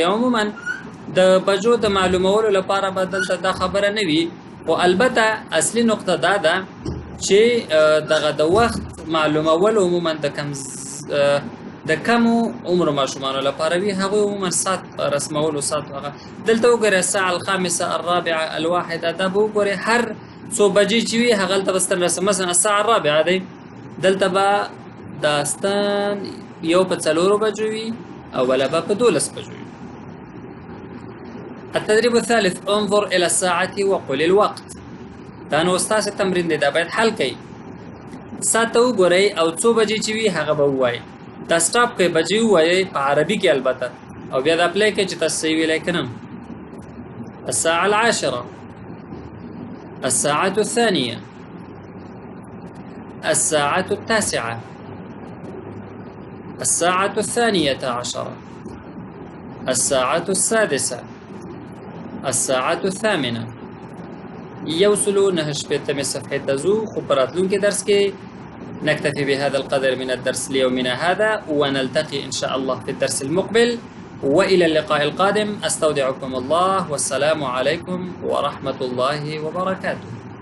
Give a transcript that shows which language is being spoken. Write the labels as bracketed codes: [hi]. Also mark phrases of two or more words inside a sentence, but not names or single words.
[ps] عموما د بجو د معلومولو لپاره به دلته دا خبره نه وي، خو البته اصلي نقطه دا ده چې دغه د وخت معلومول عموما د کمو عمر ماشومانو لپاره وي، هغوی عموما ساعت رسمولو ساعت هغه. دلته وګورئ [ar] الساعه الخامسه، الرابعه، الواحده، [ps] دا به وګورئ هر څو بجې چې وي هغلته به ستن رسم. مثلا [ar] الساعه الرابعه [ps] دی، دلته به دا ستن یو په 4 بجو وي او بله به په 12 بجو وي. [ar] التدريب الثالث: انظر إلى الساعة وقل الوقت. [ps] دا نو ستاسو تمرین دی، دا باید حل کړئ. ساعت ته وګورئ او څو بجې چې وي هغه به ووایئ. دا سټاپ کړئ، بجې ووایئ په عربي کې البته، او بیا دا اپلای کړئ چې تاسو صحیح ویلی که نه. [ar] الساعة العاشرة، الساعة الثانية، الساعة التاسعة، الساعة الثانية عشرة، الساعة السادسة، الساعة الثامنة. يوصلوا 9 صفحة تزو. [ps] خو براتلون کې درس کې [ar] نكتفي بهذا القدر من الدرس ليومنا هذا، ونلتقي إن شاء الله في الدرس المقبل، وإلى اللقاء القادم. أستودعكم الله، والسلام عليكم ورحمة الله وبركاته.